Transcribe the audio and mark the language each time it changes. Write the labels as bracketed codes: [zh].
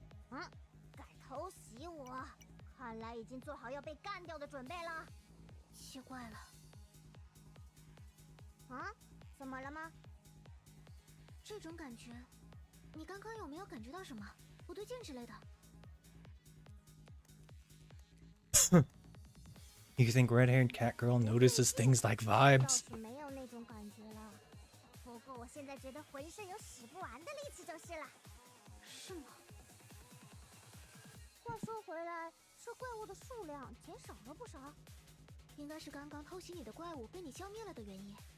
[zh] 嗯，敢偷袭我，看来已经做好要被干掉的准备了。奇怪了。啊？怎么了吗？这种感觉，你刚刚有没有感觉到什么不对劲之类的？ [en] You think red-haired cat girl notices things like [zh] 倒 [en] vibes? [zh] 是没有那种感觉了，不过我现在觉得浑身有使不完的力气就是了。是吗？话说回来，这怪物的数量减少了不少，应该是刚刚偷袭你的怪物被你消灭了的原因。